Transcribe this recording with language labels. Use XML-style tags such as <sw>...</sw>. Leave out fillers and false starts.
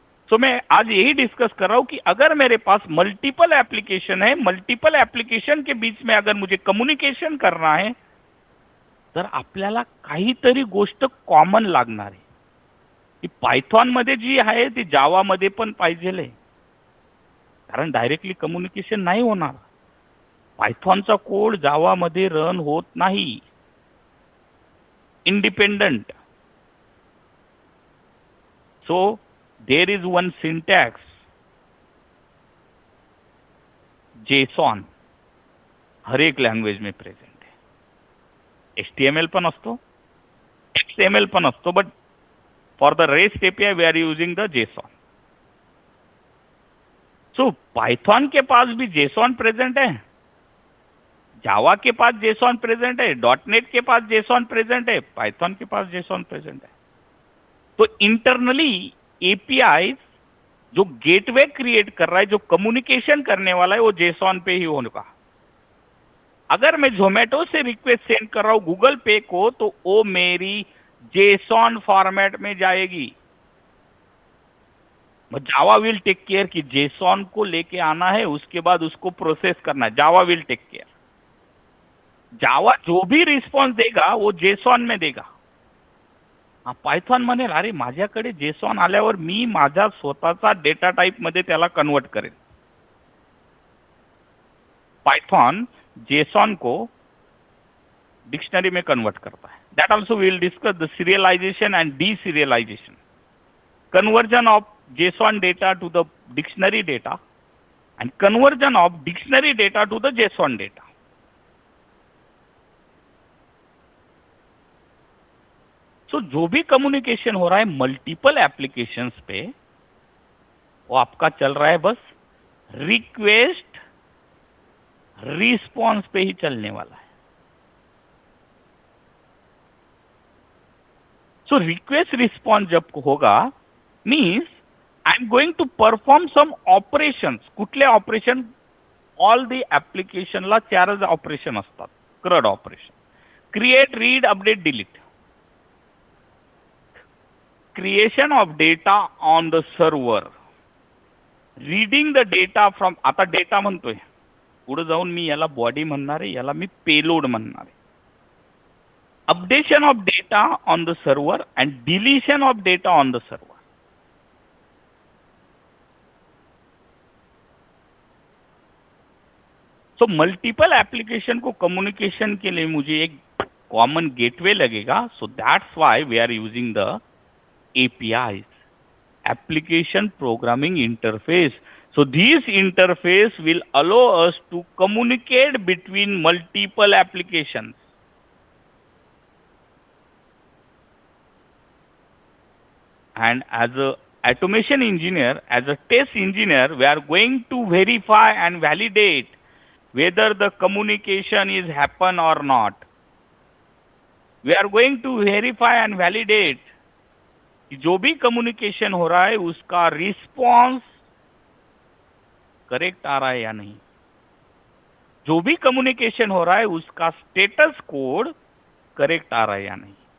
<hi>तो मैं आज यही डिस्कस कर रहा हूं कि अगर मेरे पास मल्टीपल एप्लीकेशन है, मल्टीपल एप्लीकेशन के बीच में अगर मुझे कम्युनिकेशन करना है,</hi> <mr>तर आपल्याला काहीतरी गोष्ट कॉमन लागणार आहे. ती पायथॉन मध्ये जी आहे ती जावा मध्ये पण पाहिजे, कारण डायरेक्टली कम्युनिकेशन नाही होणार. पायथॉनचा कोड जावा मध्ये रन होत नाही, independent.</mr> <en>so there is one syntax</en> <hi>JSON हर एक लँग्वेज में प्रेजेंट है.</hi> <mr>HTML पण असतो, XML पण असतो,</mr> <en>But for the rest API we are using the JSON.</en> <hi>So Python के पास भी JSON प्रेजेंट है, जावा के पास JSON प्रेजेंट है, .NET के पास JSON प्रेजेंट है, पाइथॉन के पास JSON प्रेजेंट है. तो इंटरनली API जो गेटवे क्रिएट कर रहा है, जो कम्युनिकेशन करने वाला है, वो JSON पे ही होगा. अगर मैं जोमेटो से रिक्वेस्ट सेंड कर रहा हूं गूगल पे को, तो वो मेरी JSON फॉर्मेट में जाएगी.</hi> <en>Java will take care</en> <hi>कि JSON को लेके आना है, उसके बाद उसको प्रोसेस करना है. जावा विल टेक केयर. जावा जो भी रिस्पॉन्स देगा वो JSON में देगा.</hi> <mr>पायथॉन म्हणेल अरे माझ्याकडे JSON आल्यावर मी माझा स्वतःचा डेटा टाइप मध्ये त्याला कन्वर्ट करेल.</mr> <hi>पायथॉन JSON को डिक्शनरी में कन्वर्ट करता है.</hi> <en>That also we will discuss the serialization and deserialization, conversion of JSON data to the dictionary data and conversion of dictionary data to the JSON data.</en> <hi>सो जो भी communication हो रहा है मल्टीपल एप्लीकेशंस पे, वो आपका चल रहा है बस रिक्वेस्ट रिस्पॉन्स पे ही चलने वाला है. सो रिक्वेस्ट रिस्पॉन्स जब होगा</hi> <en>Means I am going to perform some operations.</en> <mr>कुठले ऑपरेशन? ऑल द एप्लीकेशनला 4 ऑपरेशन असतात. CRUD operation, create, read, update, delete.</mr> <en>creation of data on the server, reading the data from,</en> <mr>आता data म्हणतोय, पुढे जाऊन मी याला body म्हणणार आहे, याला मी पेलोड म्हणणार आहे.</mr> <en>Updation of data on the server and deletion of data on the server.</en> <hi>So multiple application को कम्युनिकेशन के लिए मुझे एक कॉमन गेटवे लगेगा.</hi> <en>So that's why we are using the APIs, application programming interface. So these interface will allow us to communicate between multiple applications. And as a automation engineer, as a test engineer, we are going to verify and validate whether the communication is happen or not. We are going to verify and validate</en> <hi>कि जो भी communication हो रहा है उसका response correct आ रहा है या नहीं. जो भी कम्युनिकेशन हो रहा है उसका स्टेटस कोड करेक्ट आ रहा है या नहीं.</hi>